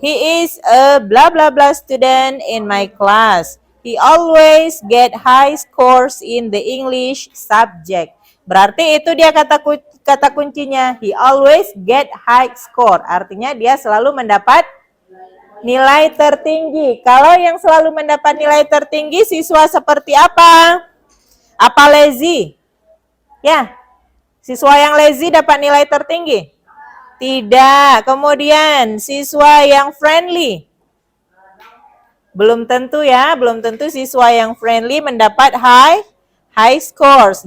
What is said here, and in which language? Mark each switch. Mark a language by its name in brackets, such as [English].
[English] He is a blah blah blah student in my class. He always get high scores in the English subject. [Indonesian] Berarti itu dia kata kuncinya. [English] He always get high score. [Indonesian] Artinya dia selalu mendapat nilai tertinggi. Kalau yang selalu mendapat nilai tertinggi siswa seperti apa? Apa lazy? Ya. Siswa yang lazy dapat nilai tertinggi? Tidak. Kemudian siswa yang friendly? Belum tentu ya, belum tentu siswa yang friendly mendapat [English] high scores.